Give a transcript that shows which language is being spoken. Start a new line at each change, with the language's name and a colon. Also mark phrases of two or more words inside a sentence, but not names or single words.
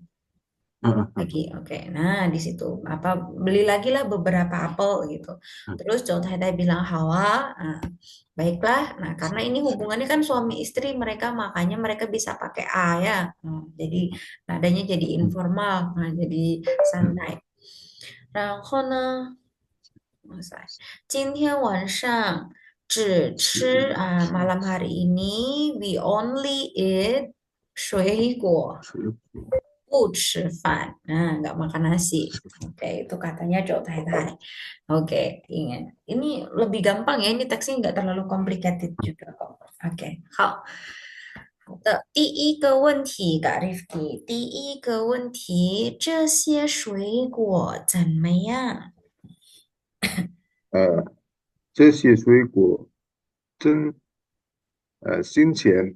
Indonesian: 啊啊 Lagi, oke. Nah, di situ apa beli lagi lah beberapa apel gitu. 啊， Terus Chou Tai Tai bilang Hawa, nah, baiklah. Nah, karena ini hubungannya kan suami istri mereka, makanya mereka bisa pakai a ya. Jadi nadanya jadi 嗯 informal, nah, jadi 嗯
Chinese: santai. 然后呢，哇塞，今天晚上只吃
Indonesian: malam hari ini
English: we only eat
Chinese: 水果，水果，不吃饭.
Indonesian: Nah, nggak makan nasi. Oke, itu katanya Joe Tai Tai. Oke, ingat. Ini lebih gampang ya. Ini teksnya nggak terlalu complicated juga kok. Oke,
Chinese: 好的，第一个问题，Kak Rifki，第一个问题，这些水果怎么样？这些水果真新鲜，